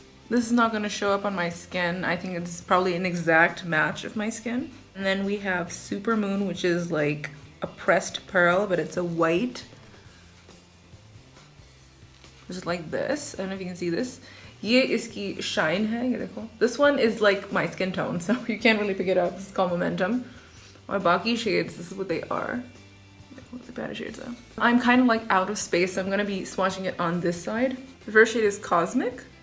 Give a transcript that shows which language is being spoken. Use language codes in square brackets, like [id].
[en] This is not going to show up on my skin. I think it's probably an exact match of my skin. And then we have Supermoon, which is like a pressed pearl, but it's a white. Just like this. I don't know if you can see this. [hi] ये इसकी shine है, ये देखो. [en] This one is like my skin tone, so you can't really pick it up. This is called Momentum. [hi] और बाकी [en] shades, this is what they are. [hi] देखो [en] the better shades are. I'm kind of like out of space, so I'm gonna be swatching it on this side. The first shade is Cosmic.